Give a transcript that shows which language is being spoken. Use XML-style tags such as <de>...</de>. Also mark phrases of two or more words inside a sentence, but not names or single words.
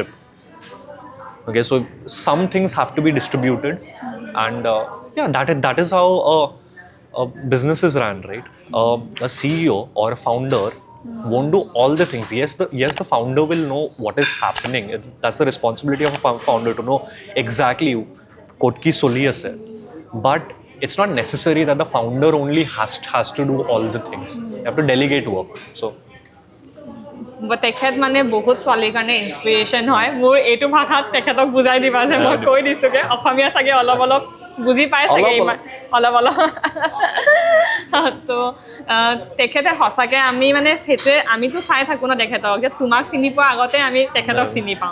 <en>Okay, so some things have to be distributed, and that is how a business is run, right? A CEO or a founder won't do all the things. Yes, the founder will know what is happening. That's the responsibility of a founder to know exactly what</en> <nag>ki soli ase.</nag> <en>But it's not necessary that the founder only has to do all the things. You have to delegate work. So</en> <as>তেখেত মানে বহুত ছোৱালীৰ কাৰণে ইনস্পিৰেশ্যন হয়। মোৰ এইটো ভাষাত তেখেতক বুজাই দিবা যে মই কৈ দিছোঁগৈ, অসমীয়া চাগে অলপ অলপ বুজি পাই চাগে, ইমান অলপ তো তেখেতে সঁচাকৈ আমি মানে সেইটোৱে আমিতো চাই থাকোঁ ন তেখেতক, যে তোমাক চিনি পোৱাৰ আগতে আমি তেখেতক চিনি পাওঁ।</as>